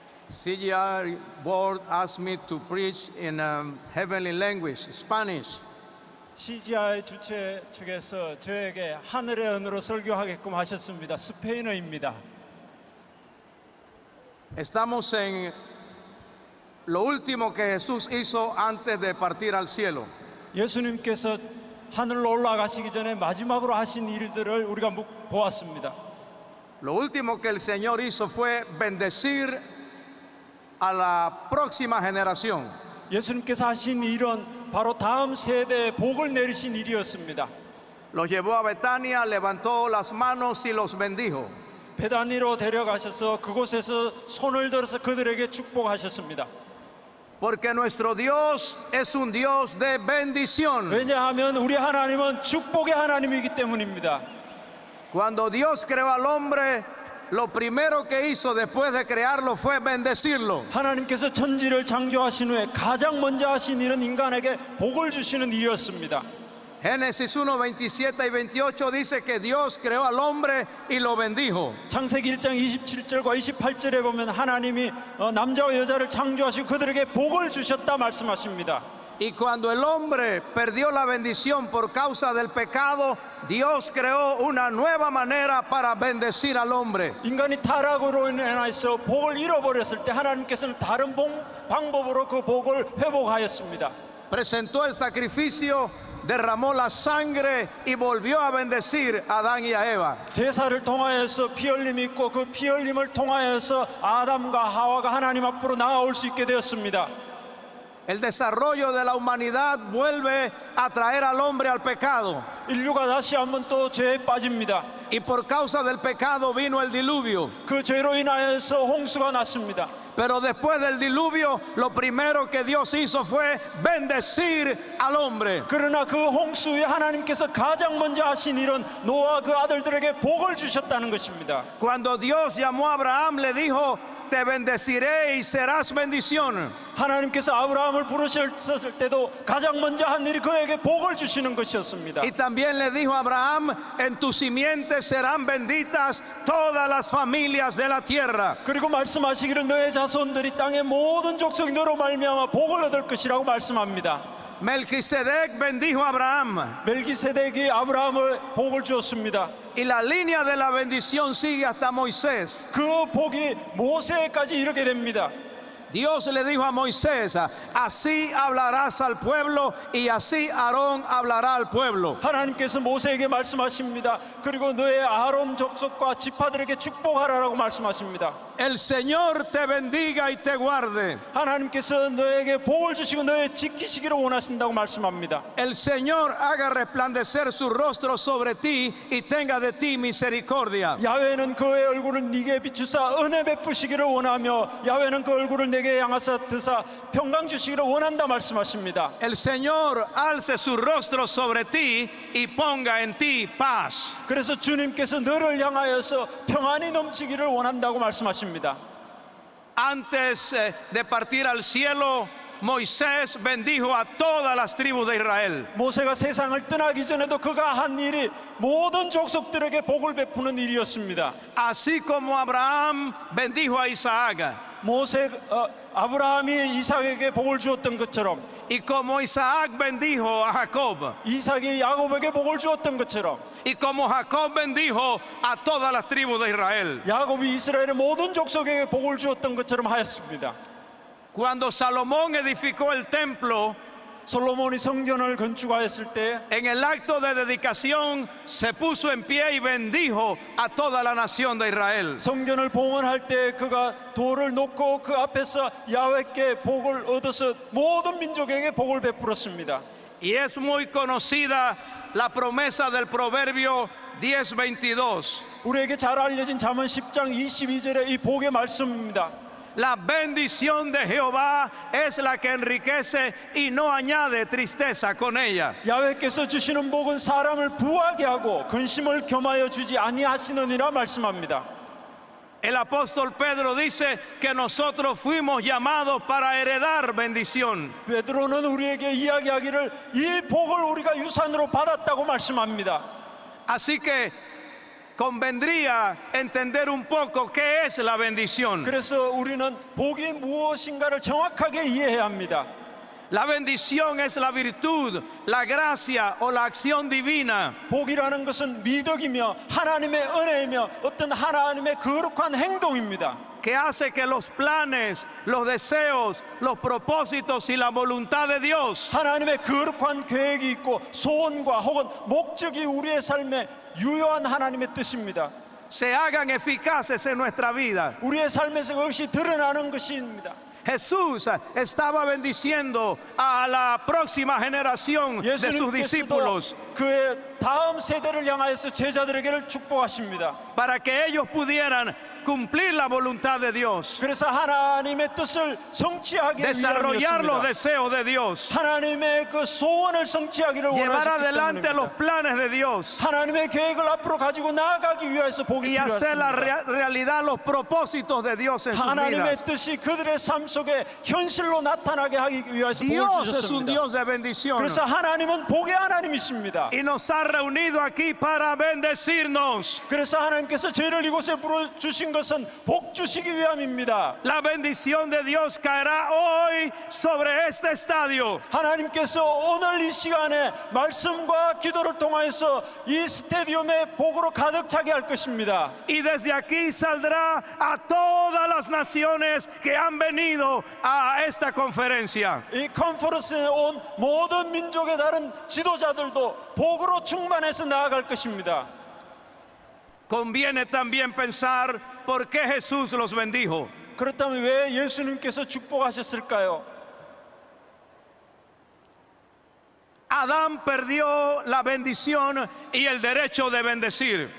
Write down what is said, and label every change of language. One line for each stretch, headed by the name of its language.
English: CGI board asked me to preach in heavenly language, Spanish.
Korean: CGI 주최 측에서 저에게 하늘의 언어로 설교하게끔 하셨습니다. 스페인어입니다.
Spanish: Estamos en lo último que Jesús hizo antes de partir al cielo.
Korean: 예수님께서 하늘로 올라가시기 전에 마지막으로 하신 일들을 우리가 보았습니다.
Spanish: Lo último que el Señor hizo fue bendecir a la próxima generación.
Korean: 예수님께서 하신 일은 바로 다음 세대에 복을 내리신 일이었습니다.
Spanish: Los llevó a Betania, levantó las manos y los bendijo.
Korean: 베다니로 데려가셔서 그곳에서 손을 들어서 그들에게 축복하셨습니다.
Spanish: Porque nuestro Dios es un Dios de bendición.
Korean: 왜냐하면 우리 하나님은 축복의 하나님이기 때문입니다.
Spanish: Cuando Dios creó al hombre, lo primero que hizo después de crearlo fue bendecirlo.
Korean: 하나님께서 천지를 창조하신 후에 가장 먼저 하신 일은 인간에게 복을 주시는 일이었습니다.
Spanish: Génesis 1, 27 y 28 dice que Dios creó al hombre y lo bendijo.
Korean: 창세기 1장 27절과 28절에 보면 하나님이 남자와 여자를 창조하시고 그들에게 복을 주셨다 말씀하십니다.
Spanish: Y cuando el hombre perdió la bendición por causa del pecado, Dios creó una nueva manera para bendecir al hombre.
Korean: 인간이 타락으로 인해서 복을 잃어버렸을 때 하나님께서는 다른 방법으로 그 복을 회복하였습니다.
Spanish: Presentó el sacrificio, derramó la sangre y volvió a bendecir a Adán y a Eva.
Korean: 제사를 통하여서 피 흘림이 있고 그 피 흘림을 통하여서 아담과 하와가 하나님 앞으로 나아올 수 있게 되었습니다.
Spanish: El desarrollo de la humanidad vuelve a traer al hombre al pecado.
Korean: 인류가 다시 한번 또 죄에 빠집니다.
Spanish: Y por causa del pecado vino el diluvio.
Korean: 그 죄로 인하여서 홍수가 났습니다.
Spanish: Pero después del diluvio, lo primero que Dios hizo fue bendecir al hombre.
Korean: 그러나 그 홍수에 하나님께서 가장 먼저 하신 일은 노아 그 아들들에게 복을 주셨다는 것입니다.
Spanish: Cuando Dios llamó a Abraham, le dijo: te bendeciré y serás bendición.
Korean: 하나님께서 아브라함을 부르셨을 때도 가장 먼저 한 일이 그에게 복을 주시는 것이었습니다.
Spanish: Y también le dijo a Abraham: en tu simiente serán benditas todas las familias de la tierra.
Korean: 그리고 말씀하시기를 너의 자손들이 땅의 모든 족속이 너로 말미암아 복을 얻을 것이라고 말씀합니다.
Spanish: Melquisedec bendijo a Abraham.
Korean: 멜기세덱이 아브라함을 복을 주었습니다.
Spanish: Y la línea de la bendición sigue hasta Moisés.
Korean: 그 복이 모세까지 이르게 됩니다.
Spanish: Dios le dijo a Moisés, así hablarás al pueblo y así Aarón hablará al pueblo.
Korean: 하나님께서 모세에게 말씀하십니다. 그리고 너의 아론 족속과 지파들에게 축복하라라고 말씀하십니다.
Spanish: El Señor te bendiga y te guarde.
Korean: 하나님께서 너에게 복을 주시고 너의 지키시기를 원하신다고 말씀합니다.
Spanish: El Señor haga resplandecer su rostro sobre ti y tenga de ti misericordia.
Korean: 야훼는 그의 얼굴을 네게 비추사 은혜 베푸시기를 원하며 야훼는 그 얼굴을 내게 향하사 드사 평강 주시기를 원한다 말씀하십니다.
Spanish: El Señor alce su rostro sobre ti y ponga en ti paz.
Korean: 그래서 주님께서 너를 향하여서 평안이 넘치기를 원한다고 말씀하십니다.
Spanish: Antes de partir al cielo, Moisés bendijo a todas las tribus de Israel.
Korean: 모세가 세상을 떠나기 전에도 그가 한 일이 모든 족속들에게 복을 베푸는 일이었습니다.
Spanish: Así como Abraham bendijo a Isaac.
Korean: 아브라함이 이삭에게 복을 주었던 것처럼
Spanish: Y como Isaac bendijo a Jacob.
Korean: 이삭이 야곱에게 복을 주었던 것처럼
Spanish: Y como Jacob bendijo a todas las tribus de Israel.
Korean: 야곱이 이스라엘의 모든 족속에게 복을 주었던 것처럼 하였습니다.
Spanish: Cuando Salomón edificó el templo,
Korean: 솔로몬이 성전을 건축하였을 때
Spanish: en el acto de dedicación se puso en pie y bendijo a toda la nación de Israel.
Korean: 성전을 봉헌할 때 그가 돌을 놓고 그 앞에서 야훼께 복을 얻어서 모든 민족에게 복을 베풀었습니다.
Spanish: Y es muy conocida la promesa del Proverbio 10:22.
Korean: 우리에게 잘 알려진 잠언 10장 22절의 이 복의 말씀입니다.
Spanish: La bendición de Jehová es la que enriquece y no añade tristeza con ella.
Korean: 야훼께서 주시는 복은 사람을 부하게 하고 근심을 겸하여 주지 아니하시느니라 말씀합니다.
Spanish: El apóstol Pedro dice que nosotros fuimos llamados para heredar bendición.
Korean: 베드로는 우리에게 이야기하기를 이 복을 우리가 유산으로 받았다고 말씀합니다.
Spanish: Así que convendría entender un poco qué es la bendición.
Korean: 그래서 우리는 복이 무엇인가를 정확하게 이해해야 합니다.
Spanish: La bendición es la virtud, la gracia o la acción divina
Korean: 복이라는 것은 미덕이며 하나님의 은혜이며 어떤 하나님의 거룩한 행동입니다.
Spanish: que hace que los planes, los deseos, los propósitos y la voluntad de Dios
Korean: 하나님의 거룩한 계획이 있고 소원과 혹은 목적이 우리의 삶에 유효한 하나님의 뜻입니다.
Spanish: se hagan eficaces en nuestra vida.
Korean: 우리의 삶에서 그것이 드러나는 것입니다.
Spanish: Jesús estaba bendiciendo a la próxima generación de sus
Korean: 예수님께서도
Spanish: discípulos
Korean: 그의 다음 세대를 향하여서 제자들에게 축복하십니다.
Spanish: para que ellos pudieran cumplir la voluntad de Dios,
Korean: 그래서 하나님의 뜻을 성취하기
Spanish: desarrollar los deseos de Dios,
Korean: 하나님의 그 소원을 성취하기를
Spanish: llevar
Korean: 원하셨기
Spanish: adelante los
Korean: 때문입니다.
Spanish: planes de Dios
Korean: 하나님의 계획을 앞으로 가지고 나아가기 위해서 복이
Spanish: y hacer la
Korean: 필요했습니다.
Spanish: realidad los propósitos de Dios en sus
Korean: 하나님의
Spanish: vidas.
Korean: 뜻이 그들의 삶 속에 현실로 나타나게 하기 위해서 복을
Spanish: Dios es un Dios de bendición
Korean: 그래서 하나님은 복의 하나님이십니다.
Spanish: y nos ha reunido aquí para bendecirnos.
Korean: 그래서 하나님께서 저희를 이곳에 부르주신 것은 복 주시기 위함입니다.
Spanish: La bendición de Dios caerá hoy sobre este estadio.
Korean: 하나님께서 오늘 이 시간에 말씀과 기도를 통하여서 이 스테디움에 복으로 가득 차게 할 것입니다.
Spanish: Y desde aquí saldrá a todas las naciones que han venido a esta conferencia.
Korean: 이 컨퍼런스에 온 모든 민족의 다른 지도자들도 복으로 충만해서 나아갈 것입니다.
Spanish: Conviene también pensar por qué Jesús los bendijo.
Korean: 그렇다면 왜 예수님께서 축복하셨을까요?
Spanish: Adán perdió la bendición y el derecho de bendecir.